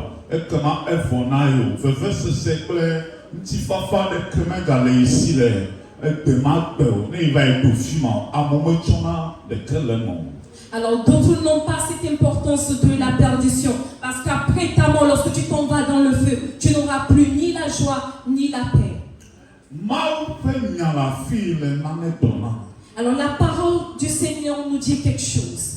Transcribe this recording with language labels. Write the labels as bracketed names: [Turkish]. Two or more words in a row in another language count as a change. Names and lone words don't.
[Ewe] ekema evɔna yo vevesese kple ŋutifafa ɖeke megale esi le egbe ma gbe o ne va yi ɖo fi ma o amewo metsɔna ɖeke le eme o. [French] Alors, d'autres n'ont pas cette importance de la perdition. Parce qu'après ta mort, lorsque tu t'en vas dans le feu, tu n'auras plus ni la joie, ni la paix. Alors, la parole du Seigneur nous dit quelque chose.